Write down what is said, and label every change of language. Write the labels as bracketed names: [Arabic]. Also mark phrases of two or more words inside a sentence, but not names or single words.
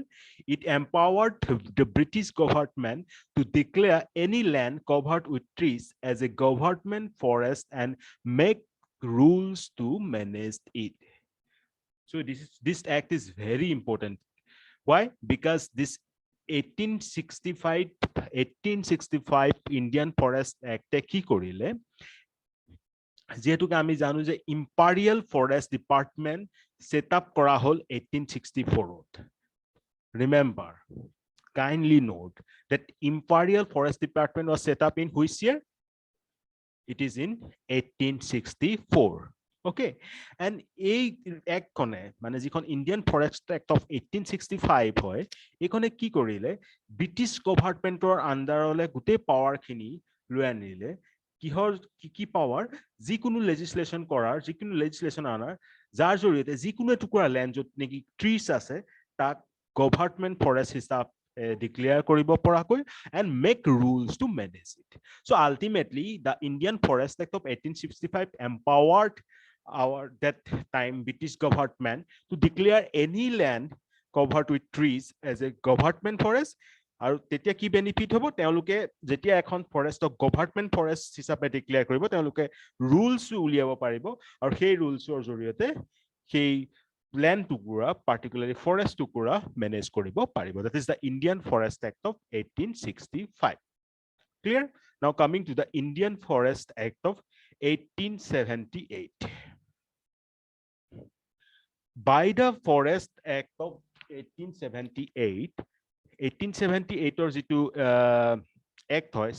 [English] It empowered the British government to declare any land covered with trees as a government forest and make rules to manage it. So this act is very important. Why? Because this 1865 Indian Forest Act [Assamese] কি কৰিলে, যেহেতুকে আমি জানো যে ইম্পাৰিয়েল ফৰেষ্ট ডিপাৰ্টমেণ্ট [English] set up [Assamese] কৰা হল 1864ত। [English] Remember, kindly note that Imperial Forest Department was set up in which year? It is in 1864. Okay, and [Assamese] এই act খনে মানে যিখন ইণ্ডিয়ান ফৰেষ্ট এক্ট অফ 1865 হয়, এইখনে কি কৰিলে [English] British government [Assamese] আণ্ডাৰলে গোটেই পাৱাৰ খিনি লৈ আনিলে। কিহৰ কি পাৱাৰ? যিকোনো লেজিসলেশ্যন কৰাৰ, যিকোনো লেজিসলেশ্যন আনাৰ, যাৰ জৰিয়তে যিকোনো টুকুৰা লেণ্ড য'ত নেকি ট্ৰিজ আছে তাক [English] government forest [Assamese] হিচাপ declare কৰিব পৰাকৈ [English] and make rules to manage it. So ultimately the Indian Forest Act of 1865 empowered our that time British government to declare any land covered with trees as a government forest. [Assamese] আৰু তেতিয়া কি বেনিফিট হ'ব, তেওঁলোকে যেতিয়া এখন ফৰেষ্টক [English] government forest [Assamese] হিচাপে ডিক্লেয়াৰ কৰিব তেওঁলোকে ৰুলছ উলিয়াব পাৰিব, আৰু সেই ৰুলছৰ জৰিয়তে সেই land টুকুৰা, [English] particularly forest [Assamese] টুকুৰা manage কৰিব পাৰিব. [English] That is the Indian Forest Act of 1865. Clear? Now coming to the Indian Forest Act of 1878. By the Forest Act of 1878 or যিটো Act hoys.